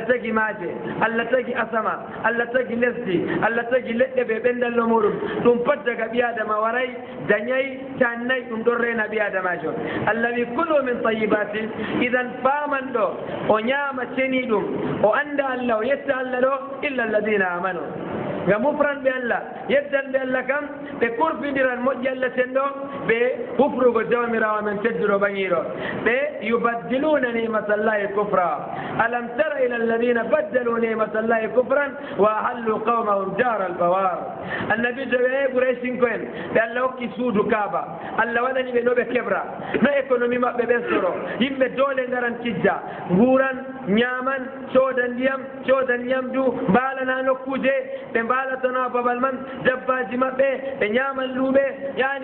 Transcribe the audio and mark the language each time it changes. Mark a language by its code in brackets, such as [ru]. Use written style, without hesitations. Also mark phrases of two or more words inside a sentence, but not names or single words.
[ff] tagi maaje Allah tagi asama Allah tagi lesdi Allah tagi leɗɗe ɓe ɓendallo muɗum ɗum pat daga ɓi adama waray dañayi tannayi ɗum ɗon rena ɓi adamajo Allah wi [ar] كلوا من الطيبات [ff] idan faman ɗo o ñaama ceni ɗum o anda Allah o yetta Allah ɗo [ar] إلا الذين آمنوا [ff] ngam hufranɓe Allah yeddanɓe Allah kam ɓe kurfidiran moƴƴi Allah sen ɗo ɓe hufrugo jawmirawo men tedduɗo ɓaŋiɗo ɓe [ar] يبدلون نعمة الله كفرا ألم تر إلى الذين بدلوا نعمة الله كفرا وأحلوا قومهم دار البوار [ff] annabijo ɓe Qurayshin ko en ɓe Allah hokki suudu Kaaba Allah waɗani ɓe ɗo ɓe keɓra no économie maɓɓe ɓestoro yimɓe doole ngaran kijja nguuran ñaaman coodan ndiyam coodan ñamdu mbaalana nokkuje ɓe mbaalatano babal man dabbaji maɓɓe ɓe ñaaman luuɓe yani